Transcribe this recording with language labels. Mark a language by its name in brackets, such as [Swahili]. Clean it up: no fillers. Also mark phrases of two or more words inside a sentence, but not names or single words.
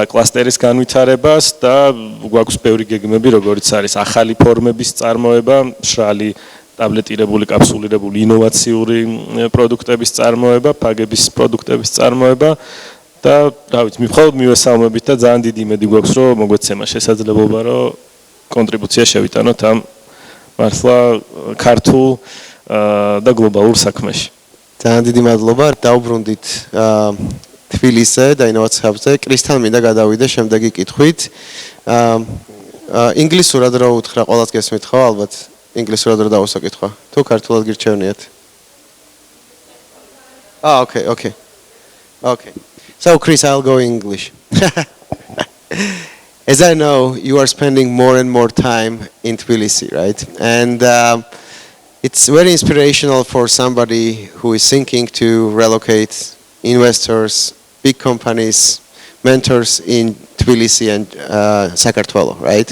[Georgian] კლასტერის განვითარებას და გვაქვს ბევრი გეგმები, როგორც არის ახალი ფორმების წარმოება, მშრალი ტაბლეტირებული, კაფსულირებული ინოვაციური პროდუქტების წარმოება, ფაგების პროდუქტების წარმოება და რა ვიცი, მხოლოდ მივესალმებით და ძალიან დიდი იმედი გვაქვს, რომ მოგვეცემა შესაძლებლობა, რომ კონტრიბუცია შევიტანოთ ამ მართლა ქართულ და გლობალურ საქმეში. ძალიან დიდი მადლობა. დავბრუნდით თბილისზე და ინოვაციურ ჰაბზე. კრისტალ მინდა გადავიდე შემდეგი კითხვით. ინგლისურად რა უთხრა, ყველას გესმით ხო, ალბათ? ინგლისურად რა დავუსაკითხვა? თუ ქართულად გირჩევნიათ? [English] Okay. So, Chris, I'll go English. As I know, you are spending more and more time in Tbilisi, right? And it's very inspirational for somebody who is thinking to relocate investors, big companies, mentors in Tbilisi and Sakartvelo, right?